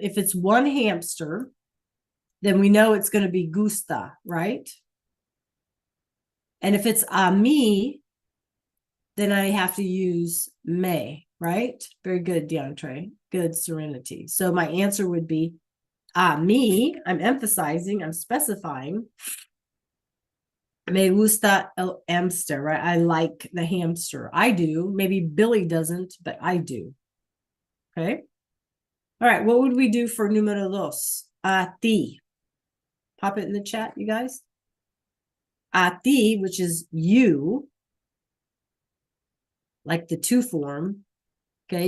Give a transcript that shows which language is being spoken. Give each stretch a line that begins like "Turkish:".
English: If it's one hamster, then we know it's going to be gusta, right? And if it's a mí, then I have to use me, right? Very good, DeAndre. Good, Serenity. So my answer would be a mí. I'm emphasizing, I'm specifying.
Spanish: Me gusta el hamster, right?
English: I like the hamster. I do. Maybe Billy doesn't, but I do. Okay. All right. What would we do for número 2? A ti. Pop it in the chat, you guys. A ti, which is you, like the to form. Okay.